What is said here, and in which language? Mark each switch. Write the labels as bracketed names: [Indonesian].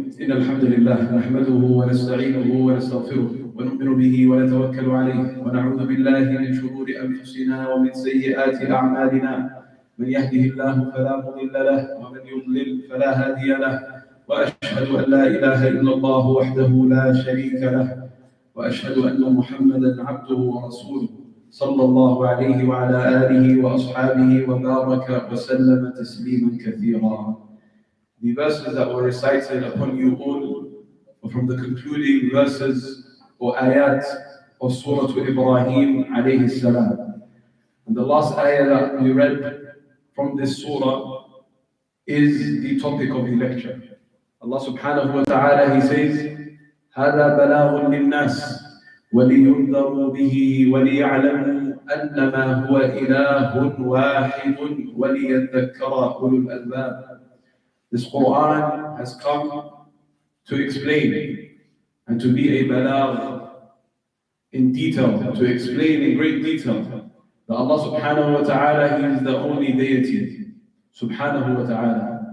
[Arabic] إن الحمد لله نحمده ونستعينه ونستغفره ونؤمن به ونتوكل عليه ونعوذ بالله من شرور أنفسنا ومن سيئات أعمالنا من يهده الله فلا مضل له ومن يضلل فلا هادي له وأشهد أن لا إله إلا الله وحده لا شريك له وأشهد أن محمدا عبده ورسوله صلى الله عليه وعلى آله وأصحابه وبارك وسلم تسليما كثيرا. [English] The verses that were recited upon you all were from the concluding verses or ayat of Surah Ibrahim alayhi salam. And the last ayah that we read from this surah is the topic of the lecture. Allah subhanahu wa ta'ala, He says, [Arabic] هذا بلاغ للناس ولينذروا به وليعلموا أنما هو إله واحد وليذكر أولو الألباب. [English] This Quran has come to explain and to be a balagh in detail, to explain in great detail that Allah subhanahu wa ta'ala, He is the only deity, subhanahu wa ta'ala.